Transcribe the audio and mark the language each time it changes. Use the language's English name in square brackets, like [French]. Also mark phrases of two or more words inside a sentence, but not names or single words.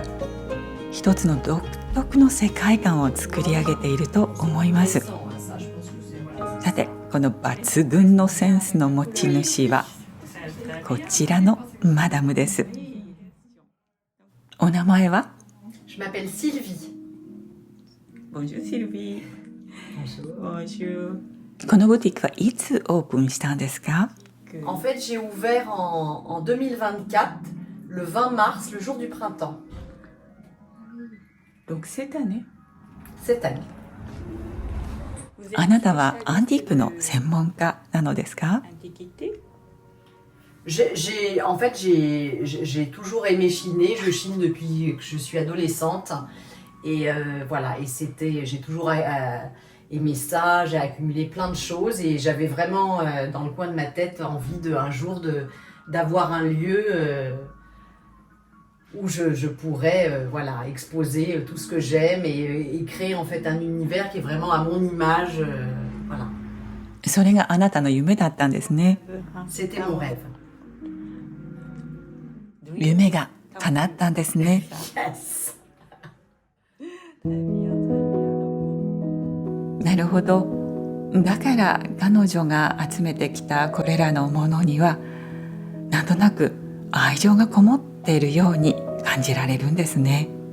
[Japanese] 一つの独特の世界観を作り上げていると思います。さて、この抜群のセンスの持ち主はこちらのマダムです。お名前は？ [French] Je m'appelle Sylvie. Bonjour Sylvie. Bonjour. Bonjour. [Japanese] このブティックはいつオープンしたんですか？ [French] En fait, j'ai ouvert en 2024, le 20 mars, le jour du printemps, Donc cette année. cette année. [Japanese] あなたはアンティークの専門家なのですか？ [French] En fait, j'ai toujours aimé chiner. Je chine depuis que je suis adolescente. Et voilà, et j'ai toujours aimé ça. J'ai accumulé plein de choses et j'avais vraiment dans le coin de ma tête envie un jour d'avoir un lieu où je pourrais voilà, exposer tout ce que j'aime et créer en fait un univers qui est vraiment à mon image. Voilà. [Japanese] それがあなたの夢だったんですね。 [French] C'était mon rêve. [Japanese] 夢が叶ったんですね。 Yes. なるほど。だから彼女が集めてきたこれらのものにはなんとなく愛情がこもっているように感じられるんですね。